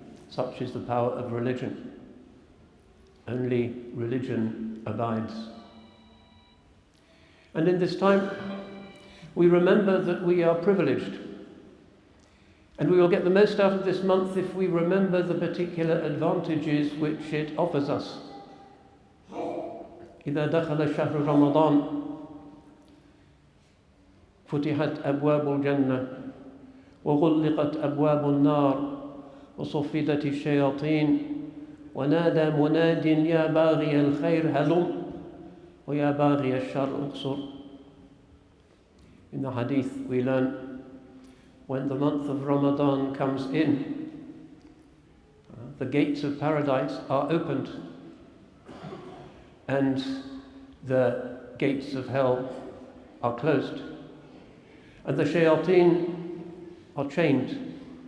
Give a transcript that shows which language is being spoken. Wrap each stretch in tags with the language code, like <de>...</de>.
<en>Such is the power of religion. Only religion abides. And in this time, we remember that we are privileged. And we will get the most out of this month if we remember the particular advantages which it offers us.</en> <ar>إذا دخل شهر رمضان فتحت أبواب الجنة وغلقت أبواب النار وصفدت الشياطين ونادى مناد يا باغي الخير هلم ويا باغي الشر اقصر.</ar> <en>In the hadith we learn, when the month of Ramadan comes in, the gates of paradise are opened and the gates of hell are closed and the shayateen are chained.</en>